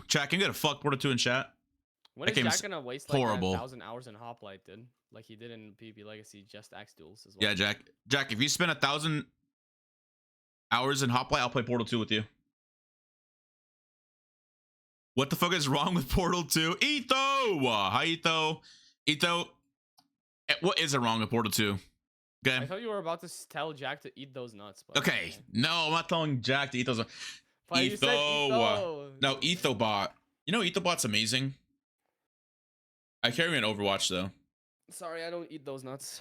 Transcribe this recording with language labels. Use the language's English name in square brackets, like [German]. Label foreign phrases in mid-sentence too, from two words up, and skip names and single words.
[English] Chat, can you get a fuck Portal 2 in chat? When that is game's Jack gonna waste like horrible. 1,000 hours in HOPLITE, dude? Like he did in PvP Legacy, just Axe Duels as well. Yeah, Jack. Jack, if you spend 1,000 hours in HOPLITE, I'll play Portal 2 with you. What the fuck is wrong with Portal 2? Etho! Hi, Etho. Etho, what is wrong with Portal 2? I Okay. thought you were about to tell Jack to eat those nuts. But Okay. No, I'm not telling Jack to eat those. But you said Etho. No, EthoBot. You know EthoBot's amazing. I carry him in Overwatch though. Sorry, I don't eat those nuts.